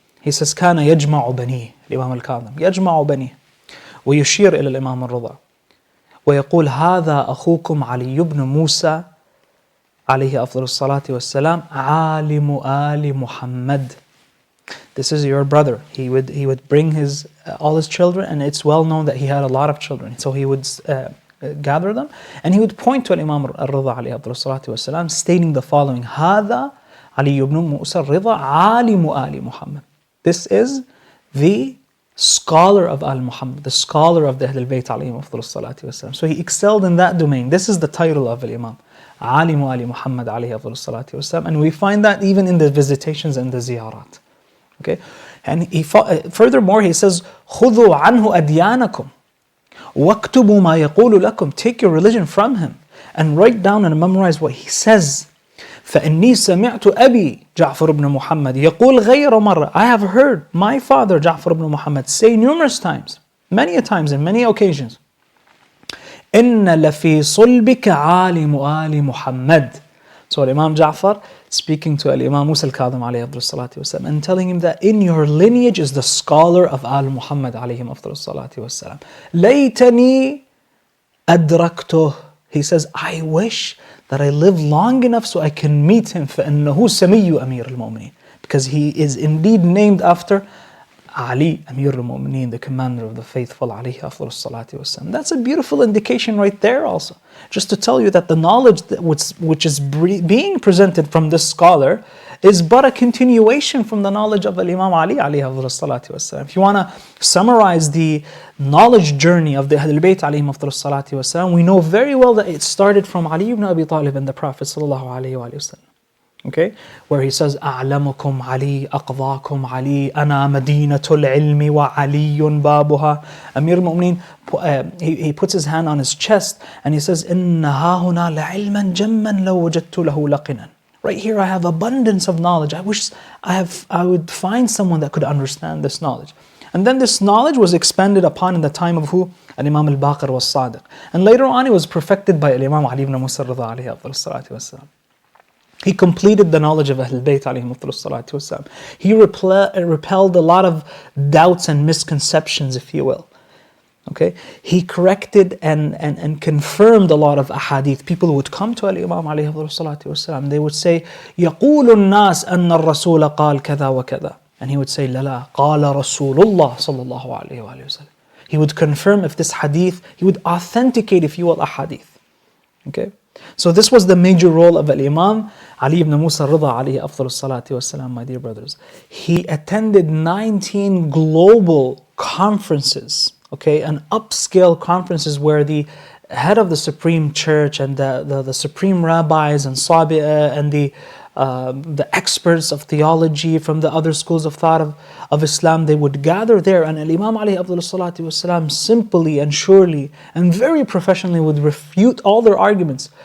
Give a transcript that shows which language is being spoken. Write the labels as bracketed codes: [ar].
[en] He says, [ar] كان يجمع بنيه, الإمام الكاظم يجمع بنيه ويشير إلى الإمام الرضا ويقول هذا أخوكم علي بن موسى عليه أفضل الصلاة والسلام عالم آل محمد. [en] This is your brother. He would bring all his children, and it's well known that he had a lot of children. So he would gather them and he would point to Imam al-Ridha [ar] عليه أفضل الصلاة والسلام, [en] stating the following: [ar] هذا علي بن موسى الرضا عالم آل محمد. [en] This is the scholar of Al-Muhammad, the scholar of the Ahlul Bayt alayhim afdalus salatu wassalam. So he excelled in that domain. This is the title of Al-Imam, Alimu Ali Muhammad alayhi afdalus salatu wassalam. And we find that even in the visitations and the ziyarat. Okay? And furthermore, he says, [ar] خُذُوا عَنْهُ أَدْيَانَكُمْ وَاكْتُبُوا مَا يَقُولُ لَكُمْ. [en] Take your religion from him and write down and memorize what he says. [ar] فإني سمعت أبي جعفر بن محمد يقول غير مرة. [en] I have heard my father Ja'far ibn Muhammad say numerous times, many a times in many occasions, [ar] إن لفي صلبك عالم آل محمد. [en] So Imam Ja'far speaking to Imam Musa al-Kadhim alayhi afdalus salatu wassalam and telling him that in your lineage is the scholar of Al-Muhammad alayhim afdalus salatu wassalam. [ar] ليتني أدركته. [en] He says, I wish that I live long enough so I can meet him. [ar] فَإِنَّهُ سَمِيُّ أَمِيرُ الْمُؤْمِنِينَ. [en] Because he is indeed named after Ali, Amir al-Mu'mineen, the commander of the faithful, alayhi afdalus salatu wassalam. That's a beautiful indication right there also. Just to tell you that the knowledge which is being presented from this scholar is but a continuation from the knowledge of Imam Ali alayhi afdalus salatu wassalam. If you want to summarize the knowledge journey of the Ahlul Bayt alayhim afdalus salatu wassalam, we know very well that it started from Ali ibn Abi Talib and the Prophet sallallahu alayhi wa sallam. Okay, where he says, [ar] أعلمكم علي أقضاكم علي أنا مدينة العلم وعلي بابها. [en] Amir al-Mu'mineen, he puts his hand on his chest and he says, [ar] إن ها هنا لعلما جما لو وجدت له لقنا. [en] Right here I have abundance of knowledge. I wish I would find someone that could understand this knowledge. And then this knowledge was expanded upon in the time of who? Al-Imam al-Baqir was Sadiq. And later on it was perfected by Al-Imam Ali ibn Musa Rida alayhi afdal salatu wassalam. He completed the knowledge of Ahlulbayt alayhi afdal salatu wassalam. He repelled a lot of doubts and misconceptions, if you will. Okay, he corrected and confirmed a lot of ahadith. People would come to Al-Imam alayhi salatu wasalam. They would say, [ar] يَقُولُ النَّاسِ أَنَّ الرَّسُولَ قَالْ كَذَا وَكَذَا. [en] And he would say, [ar] لا لا, قَالَ رَسُولُ اللَّهِ صَلَّى اللَّهُ عَلَيْهِ وَآلِهِ وسلم. [en] He would confirm if this hadith, he would authenticate, if you will, ahadith. Okay, so this was the major role of Al-Imam Ali ibn Musa Rida alayhi afdal salatu wasalam, my dear brothers. He attended 19 global conferences, okay, and upscale conferences where the head of the Supreme Church and the Supreme Rabbis and Sabi'a and the experts of theology from the other schools of thought of Islam, they would gather there, and Imam alayhi afdal salatu wasalam simply and surely and very professionally would refute all their arguments.